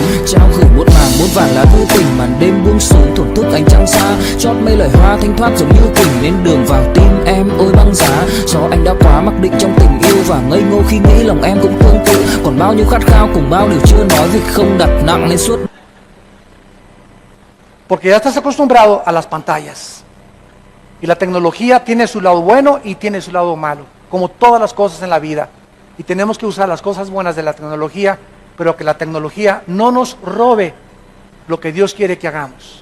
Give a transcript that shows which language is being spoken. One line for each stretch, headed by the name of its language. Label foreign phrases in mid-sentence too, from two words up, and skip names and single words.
Vietnamese: Trao gửi muôn màng muôn vàn lá thư tình, màn đêm buông xuống thổn thức ánh trăng xa. Chót mây lời hoa thanh thoát giống như kình, nên đường vào tim em ôi băng giá. Do anh đã quá mặc định trong tình yêu và ngây ngô khi nghĩ lòng em cũng tương tự. Còn bao nhiêu khát khao cùng bao điều chưa nói vì không đặt nặng lên suốt.
Spanish: Porque ya estás acostumbrado a las pantallas. Y la tecnología tiene su lado bueno y tiene su lado malo, como todas las cosas en la vida. Y tenemos que usar las cosas buenas de la tecnología, pero que la tecnología no nos robe lo que Dios quiere que hagamos.